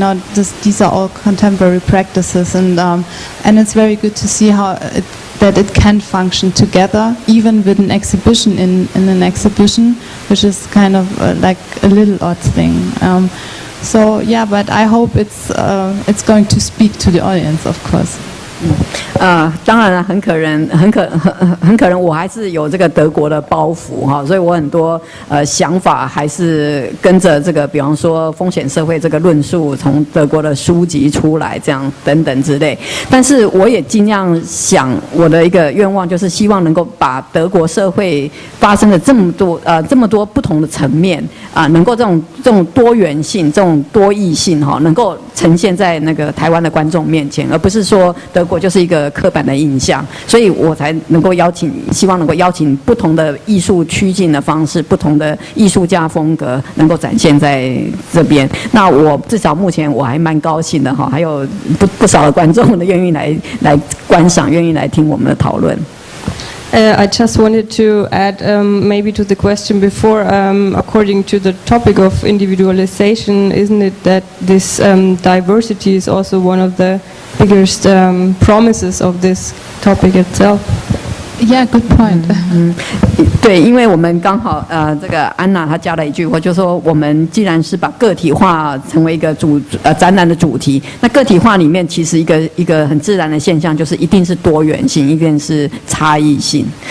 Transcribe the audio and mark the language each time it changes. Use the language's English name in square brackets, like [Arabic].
[English] You know, these are all contemporary practices, and it's very good to see how that it can function together, even with an exhibition in an exhibition, which is kind of like a little odd thing. So yeah, but I hope it's going to speak to the audience, of course. [Chinese] 当然了，很可能我还是有这个德国的包袱哈，所以我很多想法还是跟着这个，比方说风险社会这个论述从德国的书籍出来，这样等等之类。但是我也尽量想，我的一个愿望就是希望能够把德国社会发生的这么多不同的层面能够这种多元性、这种多义性哈，能够呈现在那个台湾的观众面前，而不是说德国就是一个刻板的印象，所以我才能够希望能够邀请不同的艺术趋近的方式，不同的艺术家风格能够展现在这边。那我至少目前我还蛮高兴的哈，还有不少的观众愿意来观赏，愿意来听我们的讨论。 [English] I just wanted to add maybe to the question before, according to the topic of individualization, isn't it that this diversity is also one of the biggest promises of this topic itself? Yeah, good point. [Chinese] 对，因为我们刚好这个安娜她加了一句话，就说我们既然是把个体化成为一个展览的主题，那个体化里面其实一个很自然的现象就是一定是多元性，一定是差异性。